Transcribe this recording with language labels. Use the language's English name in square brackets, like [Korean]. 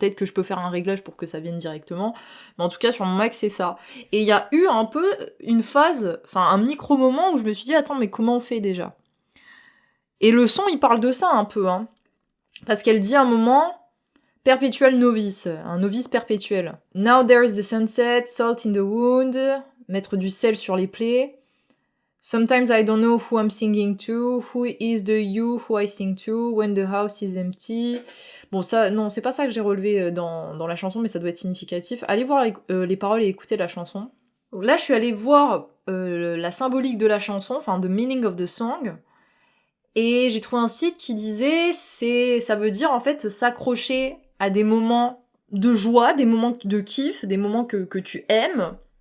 [French] Peut-être que je peux faire un réglage pour que ça vienne directement, mais en tout cas sur mon Mac c'est ça. Et il y a eu un peu une phase, enfin un micro-moment où je me suis dit attends mais comment on fait déjà ? Et le son il parle de ça un peu, hein. Parce qu'elle dit à un moment... [English] Perpetual novice, [French] un novice perpétuel. [English] Now there's the sunset, salt in the wound... [French] Mettre du sel sur les plaies. [English] Sometimes I don't know who I'm singing to. Who is the you who I sing to? When the house is empty. [French] Bon, ça, non, c'est pas ça que j'ai relevé dans la chanson, mais ça doit être significatif. Allez voir les paroles et écouter la chanson. Là, je suis allée voir la symbolique de la chanson, enfin, [English] the meaning of the song. [French] Et j'ai trouvé un site qui disait, ça veut dire, en fait, s'accrocher à des moments de joie, des moments de kiff, des moments que tu aimes.